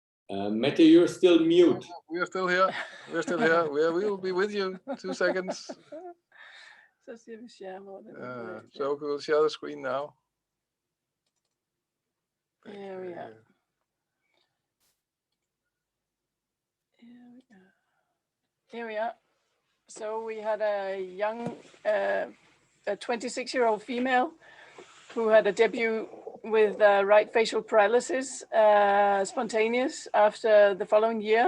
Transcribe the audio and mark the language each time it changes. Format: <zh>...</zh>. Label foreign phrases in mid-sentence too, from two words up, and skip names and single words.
<en>Mette, you're still mute. We are still here. We're still here. We will be with you. 2 seconds.</en> <da>Så siger vi skærm.</da> <en>So we will share the screen now. Here we are. Here we are. So we had a young, a 26-year-old female who had a debut with right facial paralysis, spontaneous, after the following year.</en>